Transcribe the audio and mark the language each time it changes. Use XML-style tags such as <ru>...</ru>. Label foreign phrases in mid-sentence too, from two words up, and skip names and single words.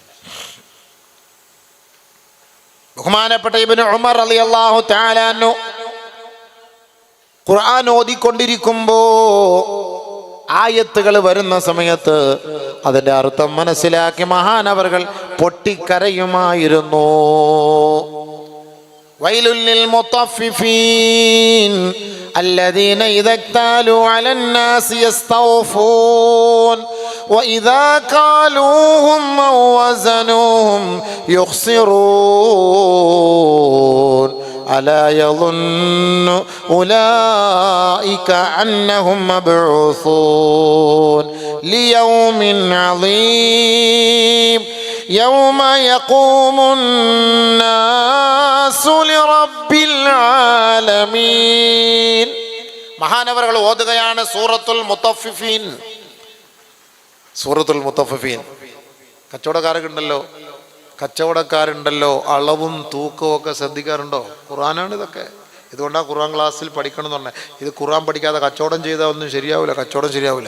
<ml>ബഹുമാനപ്പെട്ട ഇബ്നു ഉമർ</ml> <ar>رضي الله تعالى عنه</ar> <ml>ഖുർആൻ ഓതിക്കൊണ്ടിരിക്കുമ്പോ ആയത്തുകൾ വരുന്ന സമയത്ത് അതിന്റെ അർത്ഥം മനസ്സിലാക്കി മഹാനവറുകൾ പൊട്ടിക്കരയുമായിരുന്നു.</ml> <ar>ويل للمطففين الذين إذا اكتالوا على الناس يستوفون وإذا كالوهم أو وزنوهم يخسرون ألا يظن أولئك أنهم مبعوثون ليوم عظيم يوم يقوم الناس لرب العالمين.</ar> <ml>മഹാനവറുകൾ ഓതുകയാണ് സൂറത്തുൽ മുത്തഫിഫീൻ. സൂറത്തുൽ മുത്തഫിഫീൻ. കച്ചവടക്കാരുണ്ടല്ലോ, അളവും തൂക്കവും ഒക്കെ ശ്രദ്ധിക്കാറുണ്ടോ? ഖുർആനാണ് ഇതൊക്കെ. ഇതുകൊണ്ടാണ് ഖുർആൻ ക്ലാസ്സിൽ പഠിക്കണം എന്ന് പറഞ്ഞത്. ഇത് ഖുർആൻ പഠിക്കാതെ കച്ചവടം ചെയ്താൽ ഒന്നും ശരിയാവില്ല, കച്ചവടം ശരിയാവില്ല.</ml>